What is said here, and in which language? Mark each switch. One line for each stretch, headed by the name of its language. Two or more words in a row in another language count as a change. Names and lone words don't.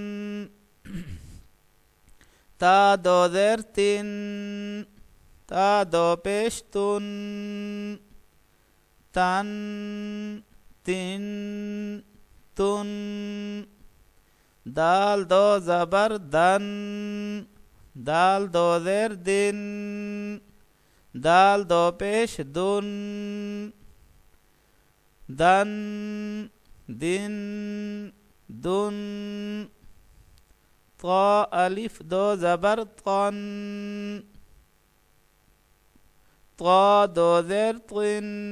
Urdu: تا دو زیر تن، تا دو پیش تن، تن تن تن، دال دو زبر دن، دال دو زیر دن، دال دو پیش دن، دن دن دن، طا الف دو زبر طن، طا دو زیر طن،